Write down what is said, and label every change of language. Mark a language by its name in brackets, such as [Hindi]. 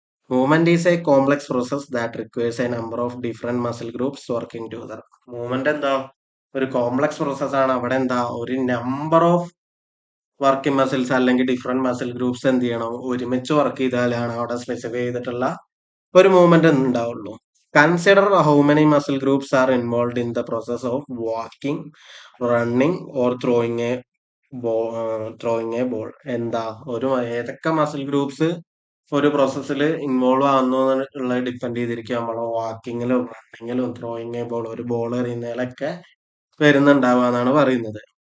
[English] Movement is A complex process that requires A number of different muscle groups working together. [Malayalam] Movement എന്താ ഒരു complex process ആണ്. അവിടെ എന്താ ഒരു നമ്പർ ഓഫ് വർക്കിംഗ് മസിൽസ് അല്ലെങ്കിൽ different muscle groups എന്ത് ചെയ്യണം ഒരുമിച്ച് വർക്ക് ചെയ്താലാണ് അവിടെ സ്പെസിഫൈ ചെയ്തിട്ടുള്ള ഒരു മൂവ്മെന്റ് ഉണ്ടാവുള്ളൂ. [English] Consider how many muscle groups are involved in the process of walking, running or throwing a ball. [Malayalam] എന്താ ഏതൊക്കെ മസിൽ ഗ്രൂപ്പ്സ് ഒരു പ്രോസസ്സിൽ ഇൻവോൾവ് ആവുന്നു എന്നുള്ളത് ഡിപ്പെൻഡ് ചെയ്തിരിക്കും നമ്മളെ വാക്കിങ്ങിലും റണ്ണിങ്ങിലും ത്രോയിങ് എ ബോൾ ഒരു ബോൾ എറിയുന്നതിലൊക്കെ വരുന്നുണ്ടാവുക എന്നാണ് പറയുന്നത്.